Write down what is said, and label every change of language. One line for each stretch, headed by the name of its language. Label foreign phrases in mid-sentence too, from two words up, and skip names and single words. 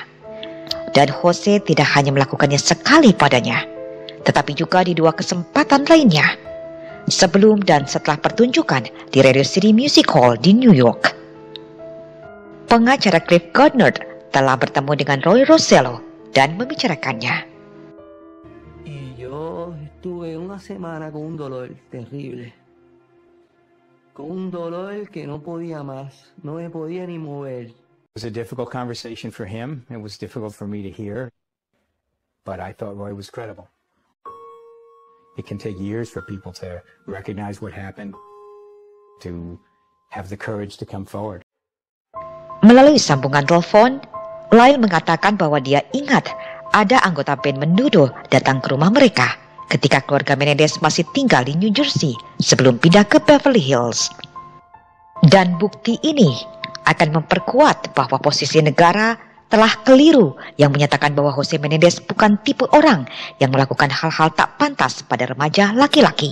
Indonesian: Dan Jose tidak hanya melakukannya sekali padanya, tetapi juga di dua kesempatan lainnya, sebelum dan setelah pertunjukan di Radio City Music Hall di New York. Pengacara Cliff Gardner telah bertemu dengan Roy Rosello dan membicarakannya.
Spanish: Tuve una semana con un dolor terrible, con un dolor que no podía más, no me podía ni mover.
English: It was a difficult conversation for him. It was difficult for me to hear, but I thought Roy was credible. It can take years for people to recognize what happened, to have the courage to come forward.
Indonesian: Melalui sambungan telepon, Lyle mengatakan bahwa dia ingat ada anggota band Menudo datang ke rumah mereka ketika keluarga Menendez masih tinggal di New Jersey sebelum pindah ke Beverly Hills. Dan bukti ini akan memperkuat bahwa posisi negara telah keliru yang menyatakan bahwa Jose Menendez bukan tipe orang yang melakukan hal-hal tak pantas pada remaja laki-laki.